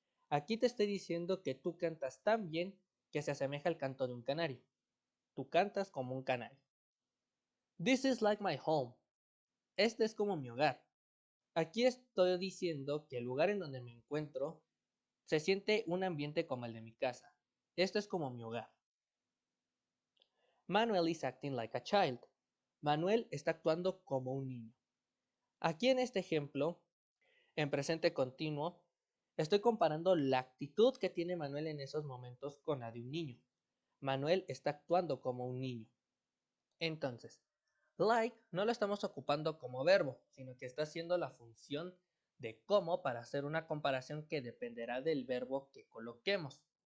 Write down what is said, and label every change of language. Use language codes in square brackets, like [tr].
[es] Aquí te estoy diciendo que tú cantas tan bien que se asemeja al canto de un canario. Tú cantas como un canario. This is like my home. Este es como mi hogar. Aquí estoy diciendo que el lugar en donde me encuentro se siente un ambiente como el de mi casa. Esto es como mi hogar. [en] Manuel is acting like a child. [es] Manuel está actuando como un niño. Aquí en este ejemplo, en presente continuo, estoy comparando la actitud que tiene Manuel en esos momentos con la de un niño. Manuel está actuando como un niño. Entonces, like no lo estamos ocupando como verbo, sino que está haciendo la función de cómo para hacer una comparación que dependerá del verbo que coloquemos.